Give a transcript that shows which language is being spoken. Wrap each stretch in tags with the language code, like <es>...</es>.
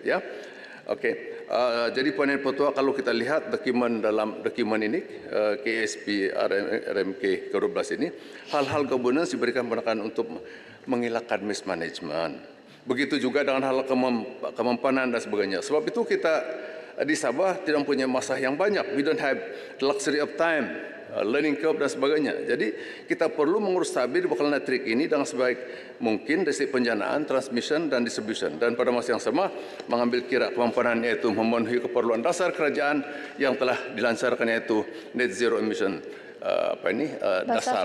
<ms>Ya, okey. Jadi Puan Yang Pertua, kalau kita lihat dokumen ini KSP RMK ke-12 ini, hal-hal governance diberikan penekanan untuk mengelakkan mismanagement. Begitu juga dengan hal kemampanan dan sebagainya. Sebab itu kita di Sabah tidak mempunyai masa yang banyak.</ms> <en>We don't have the luxury of time, learning curve</en> <ms>dan sebagainya. Jadi kita perlu mengurus tabir bakal netrik ini dengan sebaik mungkin dari penjanaan, transmission dan distribution. Dan pada masa yang sama mengambil kira kemampuan yaitu memenuhi keperluan dasar kerajaan yang telah dilancarkan yaitu net zero emission dasar.</ms>